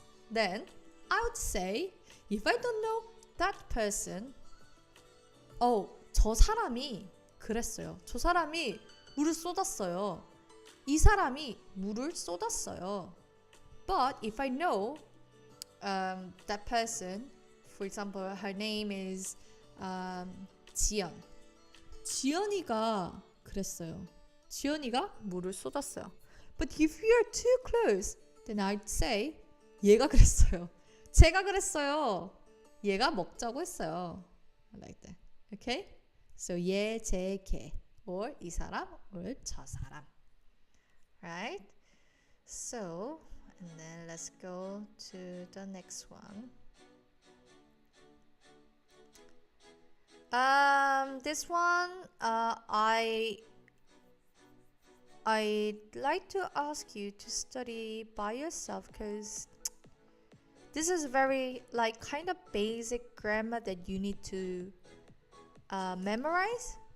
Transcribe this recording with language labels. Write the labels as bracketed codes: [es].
[en] Then I would say, if I don't know that person, [ko] 저 사람이 그랬어요. 저 사람이 물을 쏟았어요. 이 사람이 물을 쏟았어요. [en] But if I know that person, for example, her name is 지연. [ko] 지연이가 그랬어요. 지연이가 물을 쏟았어요. [en] But if you're too close, then I'd say [ko] 얘가 그랬어요. 제가 그랬어요. 얘가 먹자고 했어요. [en] Like that. Okay? [ko] So 얘, 제, 걔, or 이 사람, or 저 사람. [en] Right? So, and then let's go to the next one. This one, I'd like to ask you to study by yourself, because this is very like kind of basic grammar that you need to memorize.